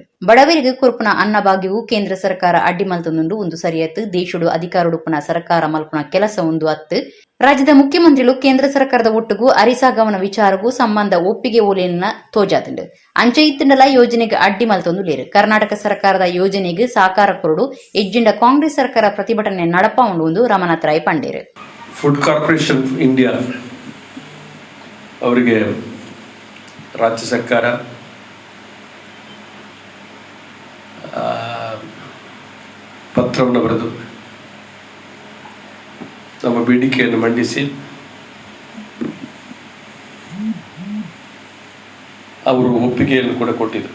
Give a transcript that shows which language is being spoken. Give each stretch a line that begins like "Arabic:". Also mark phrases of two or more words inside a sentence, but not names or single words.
Tulu: ಬಡವರಿಗೆ ಕೊರಪನ ಅನ್ನಭಾಗ್ಯವು ಕೇಂದ್ರ ಸರ್ಕಾರ ಅಡ್ಡಿ ಮಲ್ತೊಂದುಂಡು ಒಂದು ಸರಿಯತ್ತು ದೇಶಡು ಅಧಿಕಾರಡುಪನ ಸರ್ಕಾರ ಮಲ್ಪನ ಕೆಲಸ ಒಂದು ಅತ್ತು ರಾಜ್ಯದ ಮುಖ್ಯಮಂತ್ರಿಗಳು ಕೇಂದ್ರ ಸರ್ಕಾರದ ಒಟ್ಟಿಗೂ ಅರಿಸಾಗವನ ವಿಚಾರಗೂ ಸಂಬಂಧ ಒಪ್ಪಿಗೆ ಓಲೆಯನ್ನ ತೋಜಾತಂಡು ಅಂಚೆ ಇತ್ತಂಡಲ ಯೋಜನೆಗೆ ಅಡ್ಡಿ ಮಲ್ತೊಂದುಲೇರು. ಕರ್ನಾಟಕ ಸರ್ಕಾರದ ಯೋಜನೆಗೆ ಸಾಕಾರ ಕೊರಡು ಎಜ್ಜಿಂಡ ಕಾಂಗ್ರೆಸ್ ಸರ್ಕಾರ ಪ್ರತಿಭಟನೆ ನಡಪ ಉಂಡು ರಮಣತ್ರೈ ಪಂಡೇರು.
Kannada: ಫುಡ್ ಕಾರ್ಪೊರೇಷನ್ ಇಂಡಿಯಾ ಅವರಿಗೆ ರಾಜ್ಯ ಸರ್ಕಾರ ಪತ್ರವನ್ನು ಬರೆದು ನಮ್ಮ ಬೇಡಿಕೆಯನ್ನು ಮಂಡಿಸಿ ಅವರು ಒಪ್ಪಿಗೆಯನ್ನು ಕೂಡ ಕೊಟ್ಟಿದ್ರು.